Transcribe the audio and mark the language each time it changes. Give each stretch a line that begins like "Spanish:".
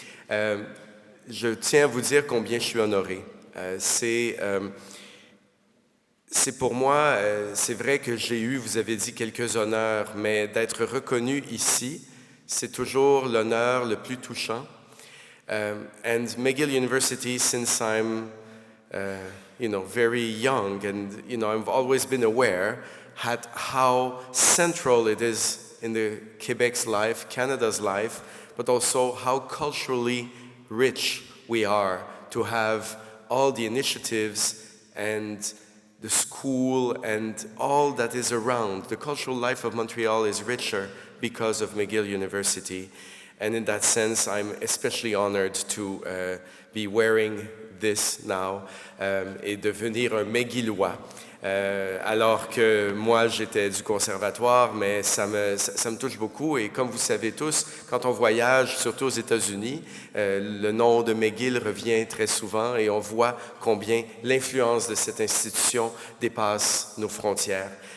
French: Je tiens à vous dire combien je suis honoré. C'est pour moi, c'est vrai que j'ai eu, vous avez dit, quelques honneurs, mais d'être reconnu ici, c'est toujours l'honneur le plus touchant.
English: And McGill University, since I'm very young, and I've always been aware at how central it is in the Quebec's life, Canada's life, but also how culturally rich we are to have all the initiatives and the school and all that is around. The cultural life of Montreal is richer because of McGill University. And in that sense, I'm especially honored to be wearing this now
French: et devenir un McGillois. Alors que moi, j'étais du conservatoire, mais ça me touche beaucoup. Et comme vous savez tous, quand on voyage, surtout aux États-Unis, le nom de McGill revient très souvent et on voit combien l'influence de cette institution dépasse nos frontières.